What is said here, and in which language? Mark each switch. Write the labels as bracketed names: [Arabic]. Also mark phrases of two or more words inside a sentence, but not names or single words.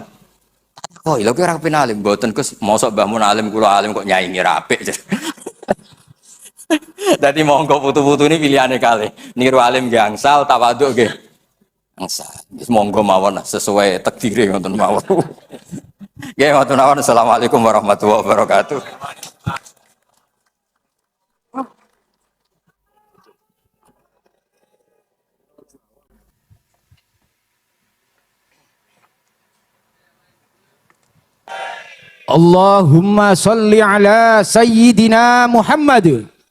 [Javanese] Oh, lha kowe ora kepen alim mboten Gus, mosok mbahmu alim kula alim kok nyaingi ra apik. Dadi monggo putu-putu ini pilihane kalih. Niru alim gangsal, tawaduk nggih. Gangsal. Wis monggo mawon sesuai takdire ngoten mawon. Ya, matur nuwun. [Arabic] السلام عليكم ورحمة الله وبركاته. اللهم صل على سيدنا محمد.